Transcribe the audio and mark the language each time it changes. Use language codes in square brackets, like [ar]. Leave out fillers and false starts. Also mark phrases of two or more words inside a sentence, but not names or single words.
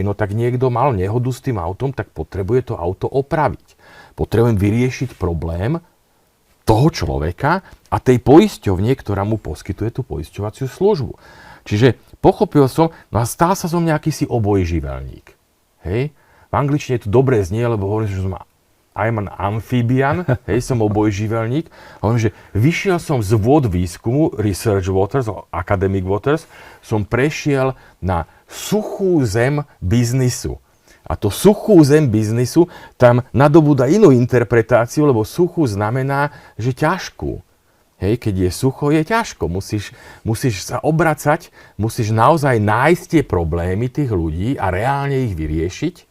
[sk] No tak niekto mal nehodu s tým autom, tak potrebuje to auto opraviť. Potrebujem vyriešiť problém toho človeka a tej poisťovne, ktorá mu poskytuje tú poisťovaciu službu. Čiže pochopil som, no a stal sa som nejaký si obojživelník. Hej? V angličtine to dobre znie, lebo hovorím, že som [en] I'm an amphibian, [sk] hej, som obojživelník. Hovorím, že vyšiel som z vôd výskumu, [en] research waters, academic waters, [sk] som prešiel na suchú zem biznisu. A to suchú zem biznisu tam nadobúda inú interpretáciu, lebo suchú znamená, že ťažkú. Hej, keď je sucho, je ťažko. Musíš sa obracať, musíš naozaj nájsť tie problémy tých ľudí a reálne ich vyriešiť.